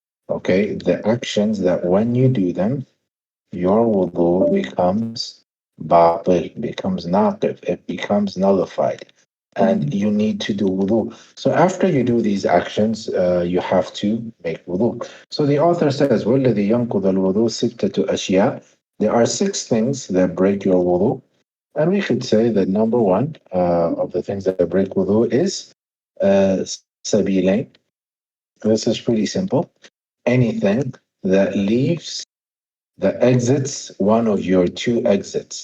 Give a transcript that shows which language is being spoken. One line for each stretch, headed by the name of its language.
English: Okay, the actions that when you do them, your wudu becomes batil, becomes naqif, it becomes nullified, and you need to do wudu. So after you do these actions, you have to make wudu. So the author says,
Arabic: وَالَّذِي يَنْقُضَ الْوُضُوء سِتَّةُ أَشْيَاء.
English: There are six things that break your wudu. And we should say that number one of the things that break wudu is uh, sabilain. This is pretty simple. Anything that leaves, that exits one of your two exits.